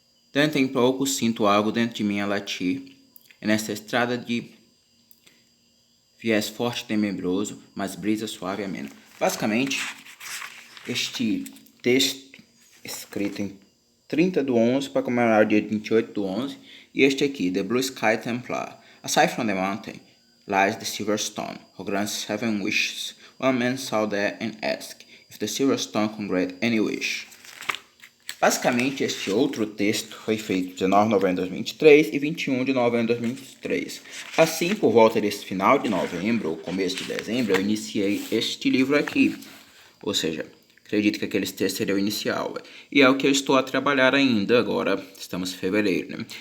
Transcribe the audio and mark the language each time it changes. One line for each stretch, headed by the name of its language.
Portuguese: Tanto em pouco sinto algo dentro de mim a latir, e nesta estrada de viés forte e tenebroso, mas brisa suave e amena. Basicamente, este texto escrito em 30/11 para comemorar o dia 28/11, e este aqui, The Blue Sky Templar.
English: Aside from the mountain lies the silver stone, who grants 7 wishes. One man saw there and asked if the silver stone could grant any wish.
Portuguese: Basicamente, este outro texto foi feito 19 de novembro de 2023 e 21 de novembro de 2023. Assim, por volta desse final de novembro ou começo de dezembro, eu iniciei este livro aqui. Ou seja, acredito que aqueles textos seriam o inicial. E é o que eu estou a trabalhar ainda agora, estamos em fevereiro, né?